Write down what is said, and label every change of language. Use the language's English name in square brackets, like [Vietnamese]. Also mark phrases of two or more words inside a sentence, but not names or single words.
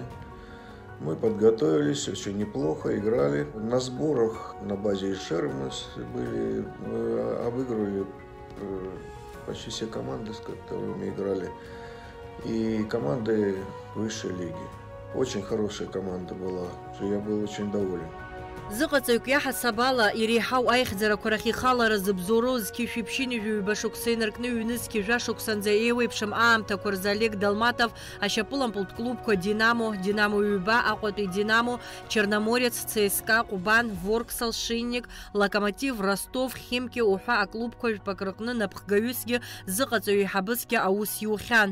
[Russian] Мы подготовились, очень неплохо, играли. На сборах на базе Ишера мы были, обыгрывали почти все команды, с которыми играли. И команды высшей лиги. Очень хорошая команда была, я был очень доволен. [Abkhazian] Зыqaҵаҩк иаҳасабала иреиҳау аихьӡарақәа рахь ихалара зыбзоуроу зқьышәиԥшьыни жәаҩба шықәса инаркны ҩнызқьи жәашықәсанӡа еиуеиԥшым аамҭақәа рзы Олег Долматов ашьапылампылтә клубқәа Динамо, Динамо ҩба, Аҟәатәи Динамо, Черноморец, ЦСКА, Ҟәбан, Ворксал, Шинник, Локомотив, Ростов, Химки уҳәа аклубқәа жәпак рыҟны напхгаҩысгьы зыҟаҵаҩ еиҳабысгьы аус иухьан.